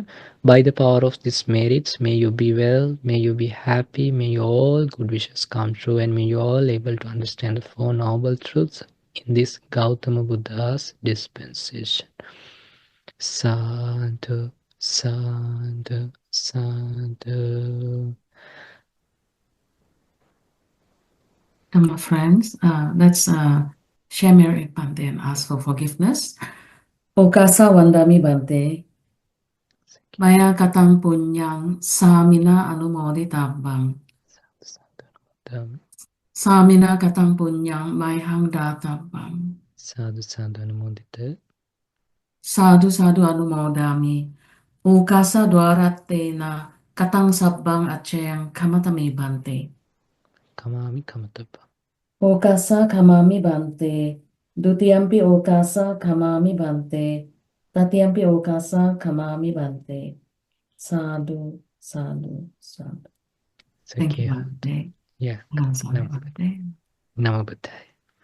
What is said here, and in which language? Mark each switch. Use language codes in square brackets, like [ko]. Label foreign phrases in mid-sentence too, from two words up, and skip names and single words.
[en] By the power of these merits, may you be well, may you be happy, may your all good wishes come true, and may you all able to understand the Four Noble Truths in this Gautama Buddha's dispensation. [pi] Sadhu, sadhu, sadhu. [en] My friends, let's share merit Bante and ask for forgiveness. [pi] Okasa Wandami Bante, Maya Katang Punyang, Samina Anumoditabang. Samina Katang Punyang, Maihang Databang. Sadhu, sadhu, anumodita. Sadhu Sadhu Anumodami, Okasa Dwaratena, Katang Sabbang Achayang Kamatami Bante. Kamami kamatapa. Okasa Kamami Bante, Dutiyampi Okasa Kamami Bante, Tatiyampi Okasa Kamami Bante. Sadhu, sadhu, sadhu. [en] Thank you, Bante. Yeah. Namaste. [pi] Namabuddhaya.